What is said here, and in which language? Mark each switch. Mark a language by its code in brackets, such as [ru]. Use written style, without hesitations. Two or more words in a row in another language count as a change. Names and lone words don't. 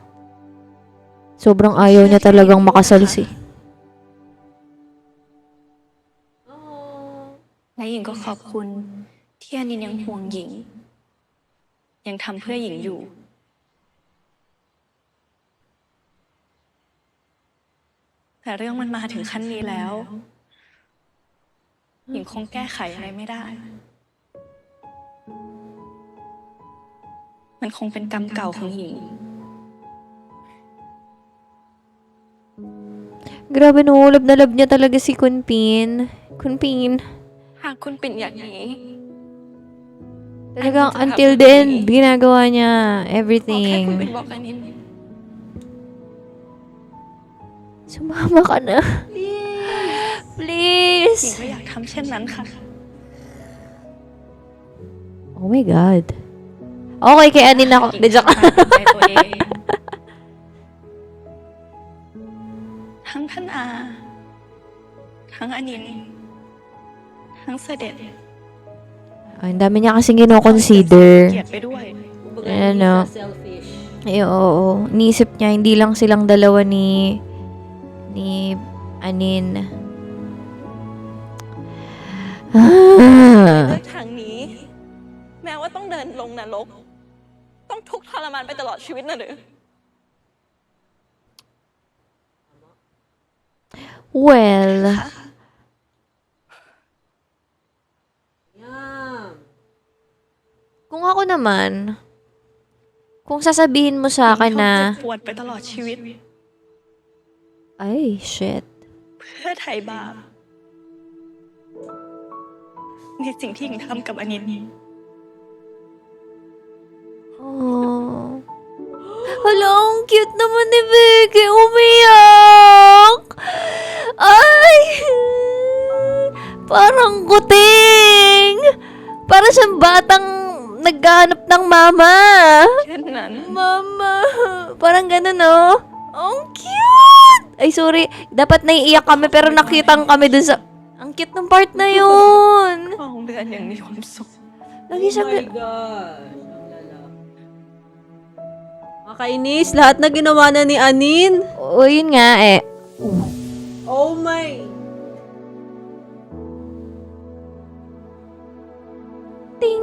[tl] Sobrang ayaw niya talagang makasal si. [th] และหญิงก็ขอบคุณที่อานินยังห่วงหญิง ยังทำเพื่อหญิงอยู่ แต่เรื่องมันมาถึงขั้นนี้แล้ว หญิงคงแก้ไขอะไรไม่ได้ มันคงเป็นกรรมเก่าของหญิง [tl] Grabe, no? Love na love niya talaga si Kunpin. Kunpin. [th] หากคุณปิ่นอยากหนี [tl] Talagang [en] until the end, [tl] ginagawa niya [th] บอกแค่คุณ [tl] everything. [th] ปิ่นบอกอานิน [tl] Sumama ka na. [th] หญิง [tl] Please. [th] ไม่อยากทำเช่นนั้นค่ะ [en] Oh my God. [tl] Okay, kay Anin ako. De, joke. [th] ใจตัวเอง ทั้งท่านอา ทั้งอานิน ทั้งเสด็จ [tl] Ay, ang dami niya kasing gino-consider. [th] เกลียดไปด้วย [tl] Ano? Selfish. Ay, oo. Iniisip niya, hindi lang silang dalawa ni Anin. [th] เลือกทางนี้ แม้ว่าต้องเดินลงนรก ต้องทุกข์ทรมานไปตลอดชีวิตนะหรือ [tl] Well, kung ako naman, kung sasabihin mo sa akin na, [th] เจ็บปวดไปตลอดชีวิต [tl] ay, shit. [th] เพื่อไถ่บาปในสิ่งที่หญิงทำกับอานิน [tl] Oh. Hala, ang cute naman ni Becky. Umiyak. Ay! Parang kuting. Para siyang batang naghahanap ng mama. [th] เช่นนั้น [tl] Mama. Parang ganun, no? Ang cute! Ay, sorry. Dapat naiiyak kami pero nakitang kami dun sa... Ang cute ng part na yun. [th] ของเดือนยังมีความสุข [tl] Lagi siya... [en] Oh my gosh. [tl] Ang lala. Makainis. Lahat na ginawa na ni Anin. O, yun nga eh. [en] Oh my. [tl] Ting!